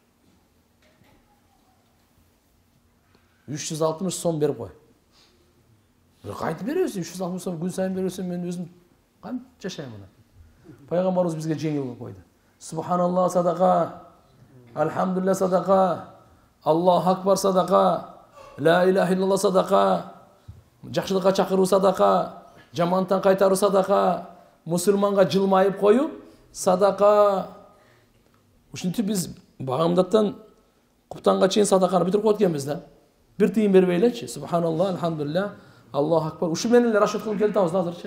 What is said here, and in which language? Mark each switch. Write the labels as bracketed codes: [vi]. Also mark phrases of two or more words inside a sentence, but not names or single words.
[ky] 360 сом берип кой. Кайтып беребиз, 360 сом күн сайын бересем мен өзүм кантип жашайм мына. Пайгамбарыбыз бизге жеңил кылып койду. Субханалла садака, Алхамдулилlah садака, Аллаху акбар садака, [ar] لا إله إلا الله [ky] садака, жакшылыкка чакыруу садака, жамандыктан кайтаруу садака, мусулманга жылмайып коюп садака. Ушинтип биз багымдаттан куптанга чейин садаканы бүтүрүп койот экенбиз да. Бир тыйын бербей элечи. Субханалла, Алхамдулилlah, Аллаху акбар. Ушу менен эле рашид кылып келатабыз азырчы.